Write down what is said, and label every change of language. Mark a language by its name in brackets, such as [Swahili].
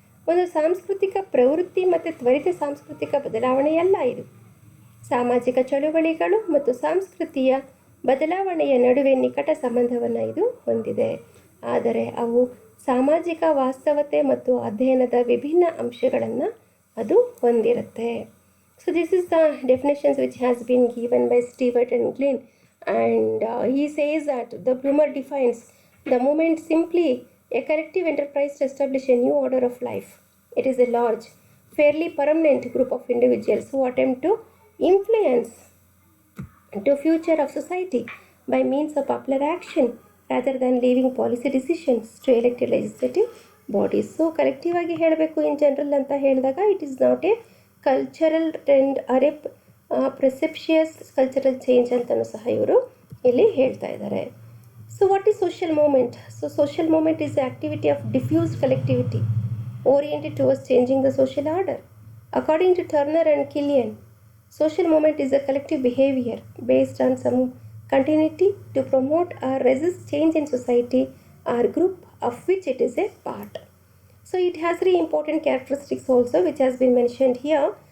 [Kannada] ಒಂದು ಸಾಂಸ್ಕೃತಿಕ ಪ್ರವೃತ್ತಿ ಮತ್ತು ತ್ವರಿತ ಸಾಂಸ್ಕೃತಿಕ ಬದಲಾವಣೆಯಲ್ಲ ಇದು. ಸಾಮಾಜಿಕ ಚಳುವಳಿಗಳು ಮತ್ತು ಸಂಸ್ಕೃತಿಯ ಬದಲಾವಣೆಯ ನಡುವೆ ನಿಕಟ ಸಂಬಂಧವನ್ನು ಇದು ಹೊಂದಿದೆ. ಆದರೆ ಅವು ಸಾಮಾಜಿಕ ವಾಸ್ತವತೆ ಮತ್ತು ಅಧ್ಯಯನದ ವಿಭಿನ್ನ ಅಂಶಗಳನ್ನು ಅದು ಹೊಂದಿರುತ್ತೆ. [English] So this is the definitions which has been given by Stewart and Glynn, and he says that the Blumer defines the movement simply a collective enterprise to establish a new order of life. It is a large, fairly permanent group of individuals who attempt to influence the future of society by means of popular action rather than leaving policy decisions to elected legislative bodies. So collective [Kannada] ಆಗಿ ಹೇಳಬೇಕು [English] in general [Kannada] ಅಂತ ಹೇಳಿದಾಗ [English] it is not a cultural trend or a precipitous cultural change [Kannada] ಅಂತಲೂ ಸಹ ಇವರು ಇಲ್ಲಿ ಹೇಳ್ತಾ ಇದ್ದಾರೆ. [English] So what is social movement? So social movement is the activity of diffused collectivity oriented towards changing the social order. According to Turner and Killian, social movement is a collective behavior based on some continuity to promote or resist change in society or group of which it is a part. So it has three important characteristics also which has been mentioned here.